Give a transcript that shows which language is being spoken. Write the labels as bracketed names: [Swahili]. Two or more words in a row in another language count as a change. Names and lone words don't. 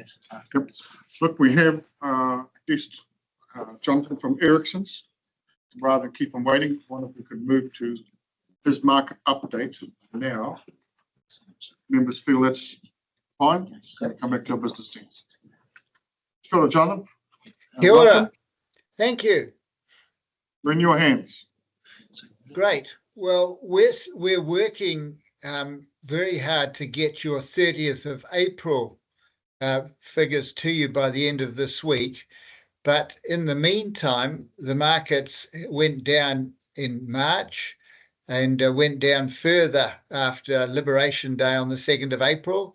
[English] Yep. Look, we have guest Jonathan from Ericsson's. Rather than keep on waiting, one of you could move to his market update now. Members feel that's fine. Come back to our business teams. [Māori] Kia ora, Jonathan. Kia ora. [English] Welcome. Thank you. We're in your hands. Great. Well, we're working very hard to get your 30th of April figures to you by the end of this week. But in the meantime, the markets went down in March and went down further after Liberation Day on the 2nd of April.